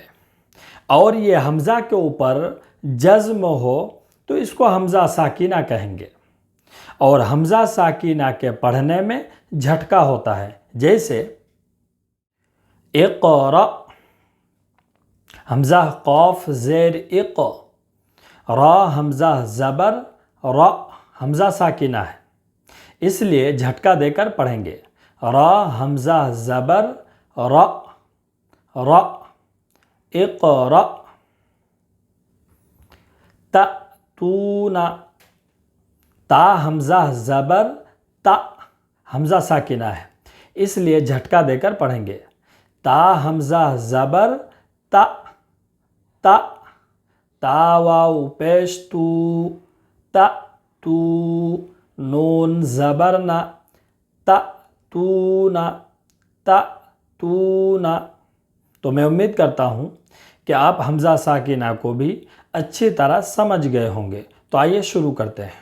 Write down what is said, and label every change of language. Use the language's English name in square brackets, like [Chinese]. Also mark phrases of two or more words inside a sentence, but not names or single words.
[Urdu] اور یہ حمزہ کے اوپر جزم ہو تو اس کو حمزہ ساکینہ کہیں گے، اور حمزہ ساکینہ کے پڑھنے میں جھٹکا ہوتا ہے، جیسے اقرأ، حمزہ قاف زیر اق، را حمزہ زبر را، حمزہ ساکینہ ہے، اس لیے جھٹکا دے کر پڑھیں گے، را حمزہ زبر را، را، اقرأ۔ تأتون، تا حمزہ زبر تا، حمزہ ساکینہ ہے، اس لیے جھٹکا دے کر پڑھیں گے، تا حمزہ زبر تا، تا، تا واو پیش تو، تا تو، نون زبر نا، تا تو نا، تا تو نا۔ تو میں امید کرتا ہوں کہ آپ حمزہ ساکینہ کو بھی اچھی طرح سمجھ گئے ہوں گے۔ تو آئیے شروع کرتے ہیں۔